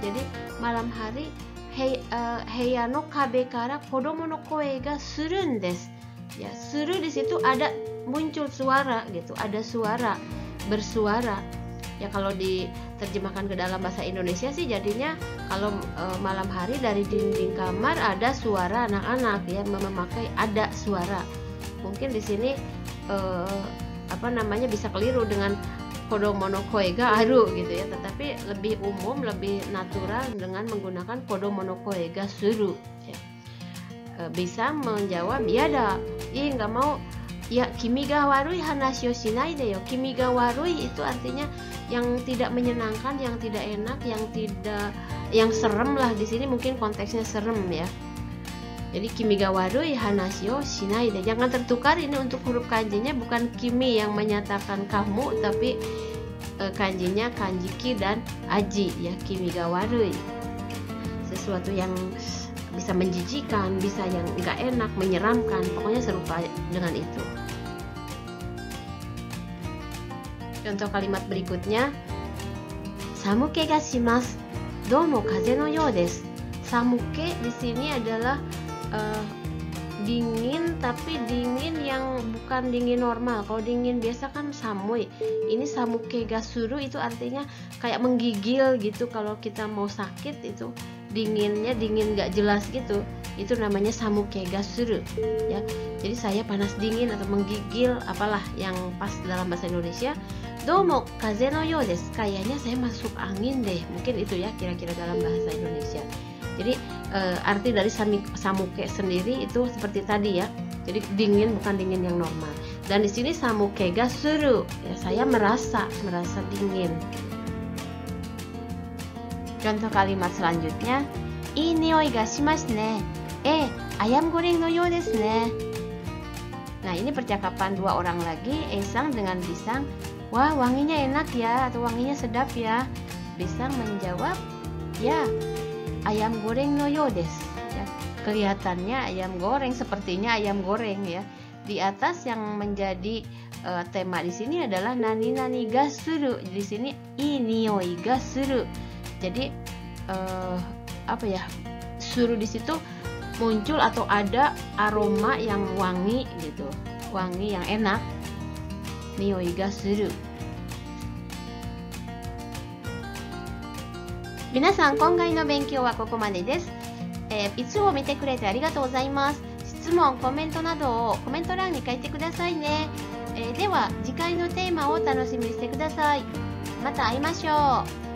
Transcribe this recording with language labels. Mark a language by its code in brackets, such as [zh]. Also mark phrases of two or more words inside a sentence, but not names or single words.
[id] Jadi malam hari [ja] 部屋の壁から子供の声がするんです. [id] Ya, suru di situ ada muncul suara gitu, ada suara, bersuara. Ya kalau diterjemahkan ke dalam bahasa Indonesia sih jadinya kalau malam hari dari dinding kamar ada suara anak-anak ya, memakai ada suara. Mungkin di sini bisa keliru dengan [ja] 子供の声がある [id] gitu ya, tetapi lebih umum, lebih natural dengan menggunakan [ja] 子供の声がする [id] ya. Bisa menjawab yada, nggak mau ya, [ja] 気味が悪い話をしないでよ. 気味が悪い [id] itu artinya yang tidak menyenangkan, yang tidak enak, yang serem lah. Di sini mungkin konteksnya serem ya. [ja] Jadi 気味が悪い話をしないで. [id] Jangan tertukar, ini untuk huruf kanjinya bukan kimi yang menyatakan kamu, tapi kanjinya kanji ki dan aji ya, [ja] 気味が悪い. [id] Sesuatu yang bisa menjijikan, bisa yang nggak enak, menyeramkan, pokoknya serupa dengan itu. Contoh kalimat berikutnya, [ja] 寒気がします、どうも風邪のようです. [id] Samuke di sini adalah dingin, tapi dingin yang bukan dingin normal. Kalau dingin biasa kan samui. Ini [ja] 寒気がする [id] itu artinya kayak menggigil gitu. Kalau kita mau sakit itu dinginnya dingin gak jelas gitu, itu namanya [ja] 寒気がする [id] ya. Jadi saya panas dingin atau menggigil, apalah yang pas dalam bahasa Indonesia. [ja] どうも風邪のようです, [id] kayaknya saya masuk angin deh, mungkin itu ya kira-kira dalam bahasa Indonesia. Jadi arti dari samuke sendiri itu seperti tadi ya, jadi dingin bukan dingin yang normal. Dan di sini [ja] 寒気がする [id] ya, saya merasa dingin. Contoh kalimat selanjutnya, [ja] いい匂いがしますね. [id] Ayam goreng [ja] のようですね. [id] Nah, ini percakapan dua orang lagi, Esang dengan Bisang. Wah, wanginya enak ya, atau wanginya sedap ya. Bisang menjawab, ya, ayam goreng [ja] のようです. [id] Ya, kelihatannya ayam goreng, sepertinya ayam goreng ya. Di atas yang menjadi tema di sini adalah [ja] 何々がする. [id] Di sini [ja] いい匂いがする. [id] Jadi suru di situ muncul atau ada aroma yang wangi gitu, wangi yang enak. [ja] 匂いがする. Minasan, 今回の勉強はここまでです。いつも見てくれてありがとうございます。質問、コメントなどをコメント欄に書いてくださいね。では次回のテーマを楽しみにしてください。また会いましょう。